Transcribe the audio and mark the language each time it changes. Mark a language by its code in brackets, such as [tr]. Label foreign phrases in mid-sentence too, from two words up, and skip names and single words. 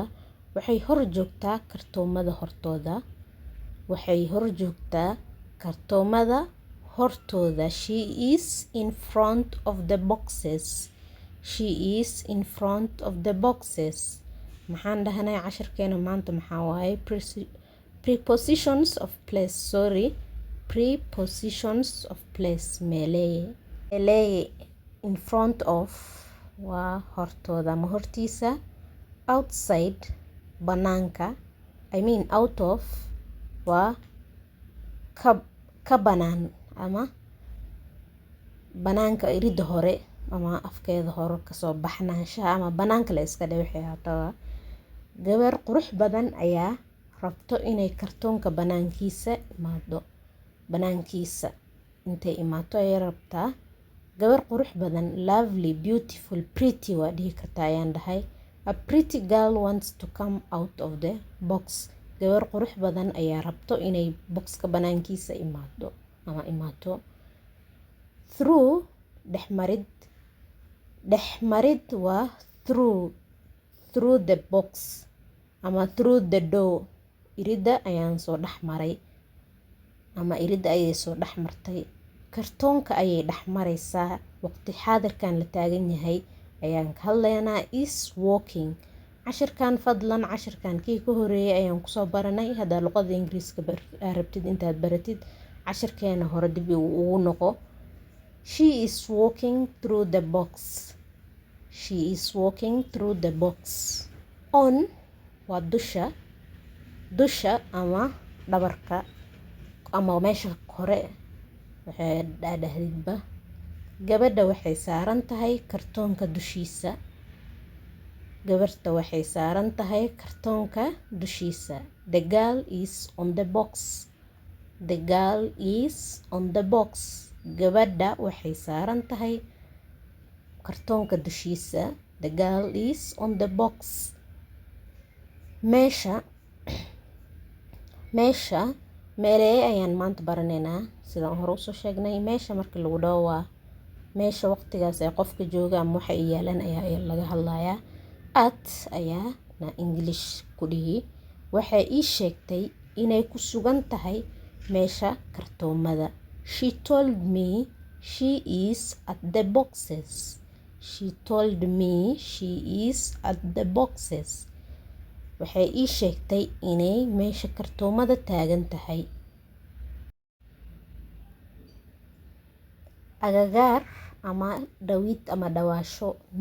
[so] Waxay hor joogtaa kartoomada hortooda. Waxay hor joogtaa kartoomada hortooda. [en] She is in front of the boxes. She is in front of the boxes. [so] Maxaan dhahnay casharkeena maanta maxaa waaye [en] prepositions of place. Prepositions of place. Meeleye. In front of [so] waa hortooda ama hortiisa. Outside banaanka. [en] Out of [so] waa ka banaan ama banaanka irida hore ama afkeeda hore kasoo baxnaanshaha ama banaanka la iska dhawixi hataa. Gabar qurux badan ayaa rabto inay kartoonka banaankiisa imaado. Banaankiisa intay imaato ayay rabtaa. Gabar qurux badan [en] lovely, beautiful, pretty [so] waa dhihi kartaa ayaan dhahay. [en] A pretty girl wants to come out of the box. [so] Gabar qurux badan ayaa rabto inay boxka banaankiisa imaado ama imaato. Through dhexmarid. Dhexmarid waa [en] through the box [so] ama [en] through the door. [so] Irida ayaan soo dhexmaray ama irida ayay soo dhexmartay. Kartoonka ayay dhexmaraysaa. Waqti xaadirkan la taagan yahay ayaan ka hadlaynaa [en] is walking. [so] Cashirkan fadlan cashirkan kii ka horeeyay ayaan kusoo baranay. Haddaa luqada ingiriiska rabtid intaad baratid cashirkeena hore dib ugu noqo. [en] She is walking through the box. She is walking through the box. [so] On waa dusha. Dusha ama dhabarka ama meesha hore waxay dhahdidba. Gabadha waxay saaran tahay kartoonka dushiisa. Gabarta waxay saaran tahay kartoonka dushiisa. [en] The girl is on the box. The girl is on the box. [so] Gabadha waxay saaran tahay kartoonka dushiisa. [en] The girl is on the box. [so] Meesha meeleye ayaan maanta baranaynaa sidaan hore usoo sheegnay. Meesha marka lagu dhaho waa meesha waqtigaas ay qofka jooga ama waxa ay yaalan ayaa laga hadlayaa. At ayaa na English ku dhihi. Waxay ii sheegtay inay ku sugan tahay meesha kartoomada. [en] She told me she is at the boxes. She told me she is at the boxes. [so] Waxay ii sheegtay inay meesha kartoomada taagan tahay. Agagaar ama dhawid ama dhawaasho.